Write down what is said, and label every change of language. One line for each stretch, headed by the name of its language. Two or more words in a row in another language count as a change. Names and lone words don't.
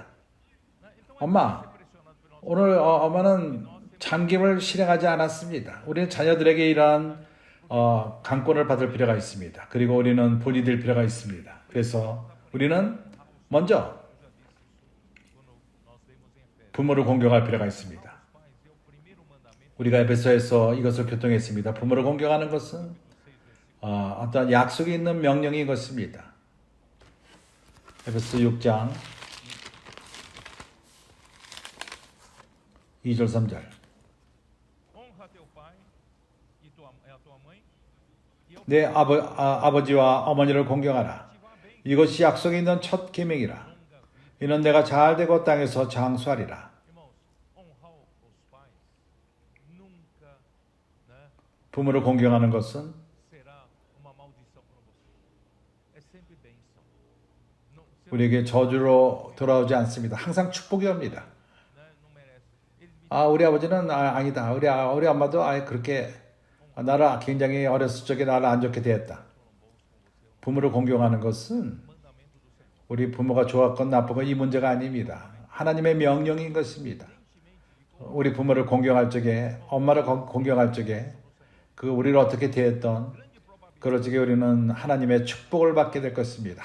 Portuguese: Né? Então
Korean: 엄마,
Portuguese: pressionado pelo nosso
Korean: 오늘 엄마는 잠김을 실행하지 않았습니다. 우리는 자녀들에게 이러한 강권을 받을 필요가 있습니다. 그리고 우리는 본이 될 필요가 있습니다. 그래서 우리는 먼저
Portuguese: nós lemos em Efésios.
Korean: 부모를 공경할 필요가 있습니다.
Portuguese: Pais, é o primeiro mandamento.
Korean: 우리가 에베소에서 이것을 교통했습니다. 부모를 공경하는 것은 어떤 약속이 있는 명령인 것입니다. 에베소 6장 2절 3절
Portuguese: Honra teu pai e a tua mãe. E eu
Korean: 내 아버지와 어머니를 공경하라. 이것이 약속이 있는 첫 계명이라. 이는 내가 잘 되고 땅에서 장수하리라.
Portuguese: irmãos, honrar os pais nunca, né,
Korean: 부모를 공경하는 것은
Portuguese: será uma maldição para você. É sempre bênção. Não, você
Korean: 우리에게 저주로 돌아오지 않습니다. 항상 축복이 옵니다.
Portuguese: né, não merece. Eles me
Korean: 우리 아버지는 아니다. 우리 엄마도 그렇게 나를 굉장히 어렸을 적에 나를 안 좋게 대했다. 부모를 공경하는 것은 우리 부모가 좋았건 나쁘건 이 문제가 아닙니다. 하나님의 명령인 것입니다. 우리 부모를 공경할 적에, 엄마를 공경할 적에 우리를 어떻게 대했던 그럴 적에 우리는 하나님의 축복을 받게 될 것입니다.